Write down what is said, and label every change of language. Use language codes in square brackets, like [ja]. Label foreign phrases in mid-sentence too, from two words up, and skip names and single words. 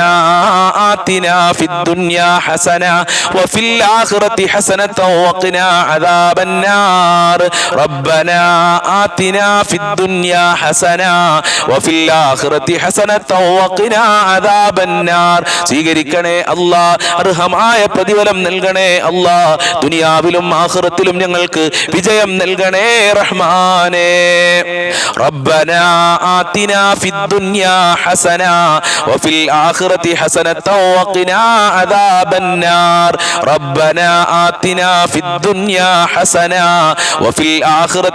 [ar] آتنا في الدنيا حسنة وفي الآخرة حسنة وقنا عذاب النار ربنا آتنا في الدنيا حسنة وفي الآخرة حسنة وقنا عذاب النار [ml] സ്വീകരിക്കണേ അല്ലാഹ് അർഹമായ പ്രതിഫലം നൽകണേ അല്ലാഹ് ദുനിയാവിലും ആഖിറത്തിലും ഞങ്ങൾക്ക് വിജയം നൽകണേ റഹ്മാനേ [ar] ربنا آتنا في الدنيا حسنة وفي الآخرة حسنة وقنا عذاب النار ربنا آتنا في الدنيا حسنة وفي الآخرة